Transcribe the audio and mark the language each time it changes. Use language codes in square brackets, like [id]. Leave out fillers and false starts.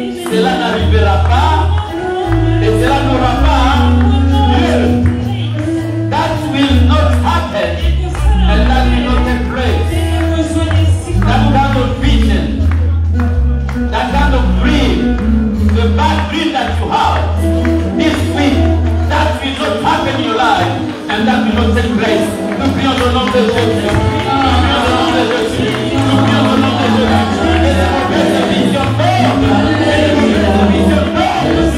[fr] Cela n'arrivera pas et cela n'aura pas lieu. [en] That will not happen and that will not take place. That kind of vision, that kind of dream, the bad dream that you have this week, that will not happen in your life and that will not take place. [fr] Nous prions au nom de Jésus. Nous prions au nom de Jésus. Nous prions au nom de Jésus. Et les mauvaises visions tombent. Et les mauvaises visions tombent.